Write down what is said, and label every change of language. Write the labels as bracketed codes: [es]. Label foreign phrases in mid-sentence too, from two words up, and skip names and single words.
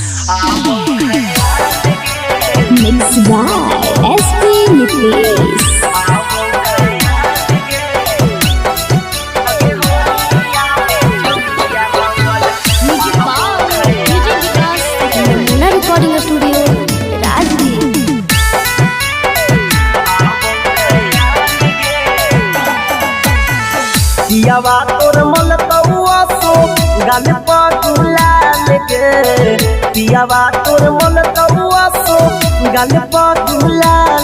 [en] Mixed by SP Nitlesh. Namuna Recording Studio, Rajgir. [bho] पियावा तोर मन तौआ सो गाल पर गुलाल के पियावा तोर मन तौआ सो गाल पर गुलाल